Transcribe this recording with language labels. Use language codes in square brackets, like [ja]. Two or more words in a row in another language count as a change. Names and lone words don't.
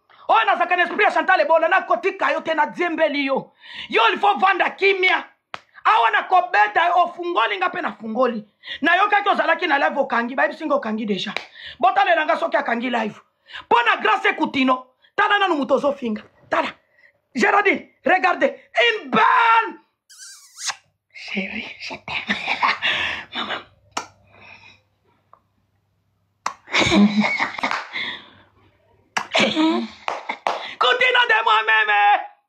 [ln] Oyo nazaka na esprit ya Chantal Ebola, na kotika yo te, na diembeli yo. Yo, [fr] il faut [ln] vanda kimia. Awa na kobeta yo, ofungoli nga pe na fungoli. Na yo kaki ozalaki na live okangi, bayebisi nga okangi deja. Botalela nga soki akangi live. Mpo na Grace Kutino, tala nanu mutu ozofinga. Tala. [fr] Geraldine, regardez. Une belle. Chérie, je t'aime. Maman. Kutino de moi-même.